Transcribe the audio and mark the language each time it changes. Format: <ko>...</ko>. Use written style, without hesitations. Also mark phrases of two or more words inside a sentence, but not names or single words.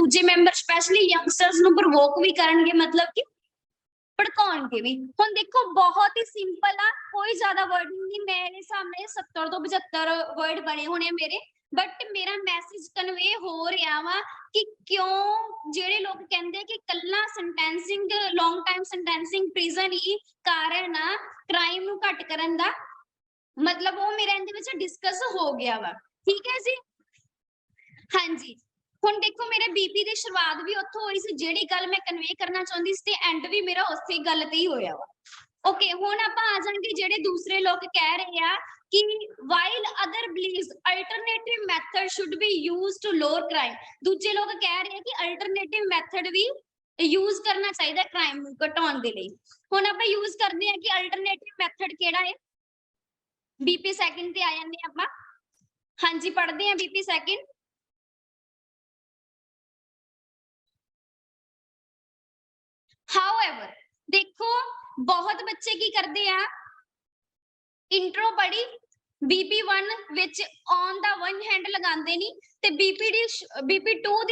<pa>ਦੂਜੇ ਮੈਂਬਰ</pa> <en>specially youngsters</en> <pa>ਨੂੰ ਪ੍ਰਵੋਕ ਵੀ ਕਰਨਗੇ ਮਤਲਬ ਕਿ ਭੜਕਾਉਣਗੇ ਵੀ ਹੁਣ ਦੇਖੋ ਬਹੁਤ ਹੀ ਸਿੰਪਲ ਆ ਕੋਈ ਜ਼ਿਆਦਾ ਵਰਡਿੰਗ ਨਹੀਂ ਮੇਰੇ ਸਾਹਮਣੇ 70 ਤੋਂ 75 ਵਰਡ ਬਣੇ ਹੋਣੇ ਮੇਰੇ ਬਟ ਮੇਰਾ</pa> <en>message convey</en> <pa>ਹੋ ਰਿਹਾ ਵਾ ਕਿ ਕਿਉਂ ਜਿਹੜੇ ਲੋਕ ਕਹਿੰਦੇ ਕਿ ਕੱਲਾ</pa> <en>sentencing long time sentencing prison</en> <pa>ਹੀ ਕਾਰਨ ਆ ਕ੍ਰਾਈਮ ਨੂੰ ਘੱਟ ਕਰਨ ਦਾ ਮਤਲਬ ਉਹ ਮੇਰੇ ਇਹਦੇ ਵਿੱਚ ਡਿਸਕਸ ਹੋ ਗਿਆ ਵਾ ਠੀਕ ਹੈ ਜੀ ਹਾਂਜੀ ਹੁਣ ਦੇਖੋ ਮੇਰੇ ਬੀਪੀ ਦੀ ਸ਼ੁਰੂਆਤ ਵੀ ਉੱਥੋਂ ਹੋਈ ਸੀ ਜਿਹੜੀ ਗੱਲ ਮੈਂ ਕਨਵੇ ਕਰਨਾ ਚਾਹੁੰਦੀ ਸੀ ਤੇ ਐਂਡ ਵੀ ਮੇਰਾ ਉਸੇ ਗੱਲ ਤੇ ਹੀ ਹੋਇਆ ਵਾ ਓਕੇ ਹੁਣ ਆਪਾਂ ਆ ਜਾਵਾਂਗੇ ਜਿਹੜੇ ਦੂਸਰੇ ਲੋਕ ਕਹਿ ਰਹੇ ਆ ਕਿ</pa> <en>while other believes alternative method should be used to lower crime</en> <pa>ਦੂਜੇ ਲੋਕ ਕਹਿ ਰਹੇ ਆ ਕਿ</pa> <en>alternative method</en> <pa>ਵੀ ਯੂਜ਼ ਕਰਨਾ ਚਾਹੀਦਾ ਕ੍ਰਾਈਮ ਨੂੰ ਘਟਾਉਣ ਦੇ ਲਈ ਹੁਣ ਆਪਾਂ ਯੂਜ਼ ਕਰਦੇ ਆ ਕਿ</pa> <en>alternative method</en> <pa>ਕਿਹੜਾ ਹੈ</pa> <en>BP second</en> <pa>ਤੇ ਆ ਜਾਂਦੇ ਆਪਾਂ ਹਾਂਜੀ ਪੜ੍ਹਦੇ ਆ</pa> <en>BP second</en> <pa>however ਦੇਖੋ ਬਹੁਤ ਬੱਚੇ ਕੀ ਕਰਦੇ ਆ ਇੰਟਰੋ ਪੜ੍ਹੀ BP1 ਵਿੱਚ</pa> <en>on the one hand</en> <pa>ਲਗਾਉਂਦੇ ਨਹੀਂ ਤੇ BP2 ਦੀ</pa>